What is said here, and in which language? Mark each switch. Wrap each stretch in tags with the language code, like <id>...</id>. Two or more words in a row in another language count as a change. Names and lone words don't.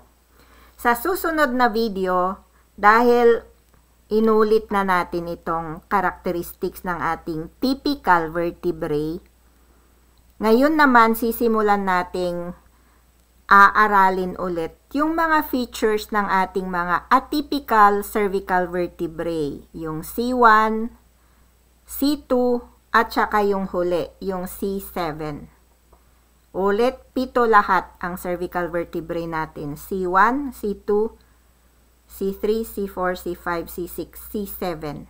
<tl>Sa susunod na video, dahil inulit na natin itong characteristics ng ating</tl> <en>typical vertebrae,</en> <tl>ngayon naman sisimulan nating aaralin ulit yung mga features ng ating mga</tl> <en>atypical cervical vertebrae,</en> <tl>yung C1, C2, at saka yung huli, yung C7. Ulit, 7 lahat ang</tl> <en>cervical vertebrae</en> <tl>natin. C1, C2, C3, C4, C5, C6, C7.</tl>